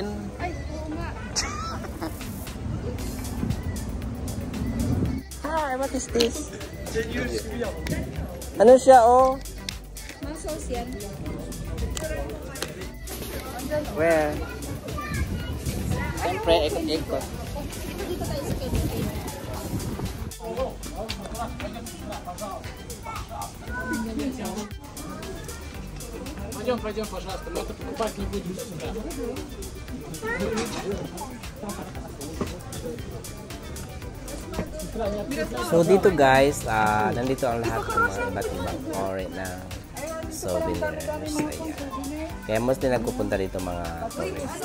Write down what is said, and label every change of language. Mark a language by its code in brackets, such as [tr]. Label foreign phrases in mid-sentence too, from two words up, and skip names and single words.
[tl] Ay, oo nga. [en] Hi, what is this? [tl] Ano siya, oh? Masos yan. Where? Siyempre, ikot-ikot. Dito tayo sa Kenya. [ru] Пойдем, пожалуйста, мы это покупать не будем сюда. [tl] So dito guys, nandito ang lahat ng mga iba't ibang ori ng souvenirs. Ayan. Kaya mostly nagpupunta dito mga tourists.